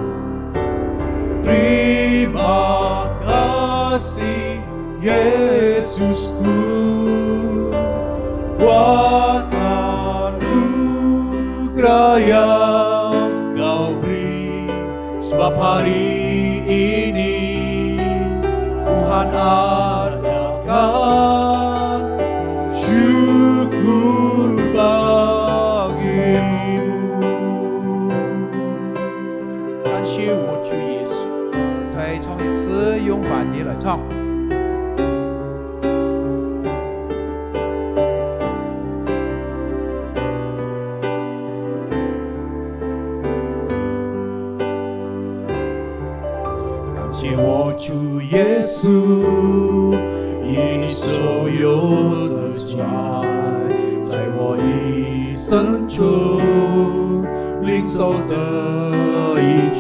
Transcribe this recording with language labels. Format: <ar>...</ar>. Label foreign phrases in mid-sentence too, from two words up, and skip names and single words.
<id>Terima kasih Yesusku buat anugerah yang Kau beri, sebab hari ini Tuhan adakan syukur bagimu.</id> <zh>感谢我主耶稣。再唱一次，用翻譯來唱。感谢我主耶稣，以你所有的慈爱，在我一生中领受的一切。</zh>